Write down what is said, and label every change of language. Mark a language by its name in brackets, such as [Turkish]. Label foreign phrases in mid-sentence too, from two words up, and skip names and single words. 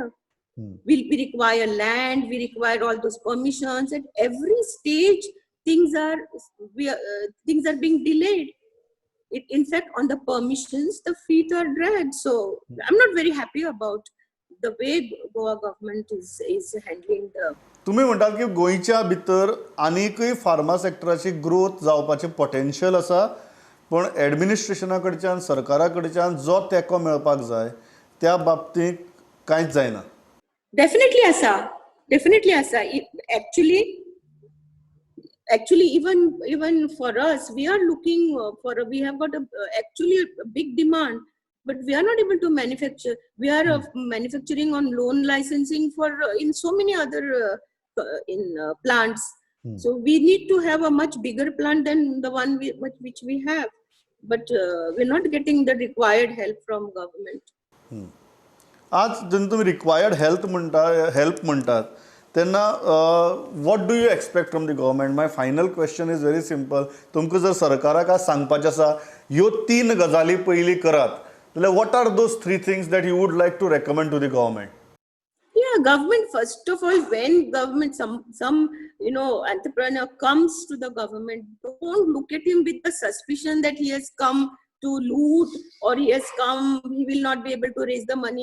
[English] We require land, we require all those permissions. At every stage things are being delayed. In fact, on the permissions the feet are dragged. So I'm not very happy about the way Goa government is handling the. [Konkani] तुम्ही म्हणटात की गोंयच्या भितर आनीकय फार्मा सेक्टराची ग्रोथ जावपाचें पोटेन्शियल आसा, पण एडमिनिस्ट्रेशना कडच्यान सरकारा कडच्यान जो तेंको मेळपाक जाय त्या बाबतींत कांयच जायना. Definitely asa. [English] Actually even for us, we are looking we have got actually a big demand, but we are not able to manufacture. We are manufacturing on loan licensing for in so many other plants. So we need to have a much bigger plant than the one which we have, but we're not getting the required help from government. [Konkani] आज जेन्ना तुम्ही [English] required help [Konkani] म्हणटात तेन्ना [English] what do you expect from the government? my final question is very simple. [Konkani] तुमकां जर सरकाराक आज सांगपाचें आसा ह्यो 3 गजाली पयलीं करात, जाल्यार [English] what are those 3 things that you would like to recommend to the government? Yeah, government, first of all, when government, some entrepreneur comes to the government, don't look at him with the suspicion that he has come to loot or he will not be able to raise the money.